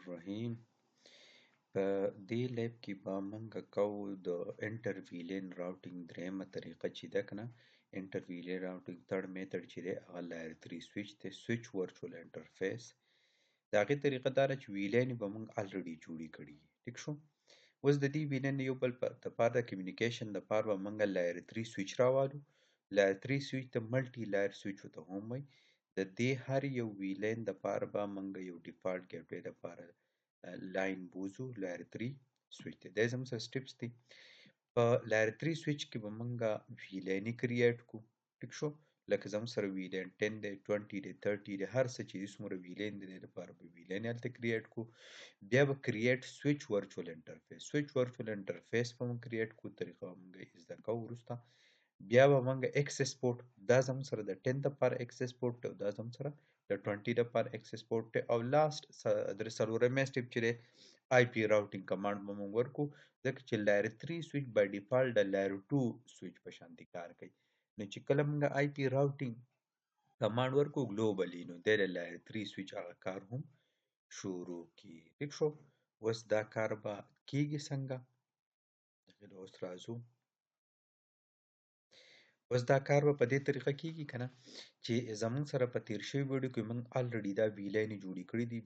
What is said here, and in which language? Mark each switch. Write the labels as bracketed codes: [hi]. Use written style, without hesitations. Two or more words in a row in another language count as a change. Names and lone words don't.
[ar] الرحیم. [ps] په دې لیب کې به موږ کوو د [en] inter VLAN routing [ps] دریمه طریقه چې ده کنه. [en] inter VLAN routing third method [ps] چې دی هغه [en] layer 3 switch [ps] دی، [en] switch virtual interface. [ps] د هغې طریقه دا ده چې ویلین به موږ الریډي جوړې کړي دي. ټیک شو. اوس د دې ویلین یو بل دپاره د کمیونیکیشن دپاره به موږ [en] layer 3 switch [ps] راوالو. [en] layer 3 switch [ps] ته [en] multi layer switch [ps] ورته هم وایي. د دې هر یو ویلین دپاره به موږ یو ډیفالټ ګیټوې دپاره لاین بوزو. [en] layer 3 switch [ps] دی، دا زموږ سره steps دي. په [en] layer 3 switch [ps] کې به موږ ویلینې کریټ کو. ټیک شو. لکه زموږ سره ویلین 10 دی، 20 دی، 30 دی، هر څه چې څومره ویلین دی د دې لپاره به ویلین هلته کریټ کو. بیا به [en] create switch virtual interface, switch virtual interface [ps] به موږ کریټ کو. طریقه به موږ زده کوو وروسته. بیا به موږ [en] access port, [ps] دا زموږ سره د 10 دپاره [en] access port [ps] دی او دا زموږ سره د 20 دپاره اکسس پورټ دی. او لاست څلورمی سټپ چې دی [en] IP routing command [ps] به موږ ورکو، ځکه چې [en] layer 3 switch by default [ps] د [en] layer 2 switch [ps] په شانتي کار کوي. نو چې کله موږ [en] IP routing command [ps] ورکو ګلوبلی، نو دی د [en] layer 3 switch [ps] هغه کار هم شروع کی. ټیک شو. اوس دا کار به کیږي څنګه؟ اوس راځو. اوس دا کار به په دې طریقه کیږي کنه چې زموږ سره په تیر شوي ویډیو کې موږ الریډي دا ویلین جوړې کړې دي.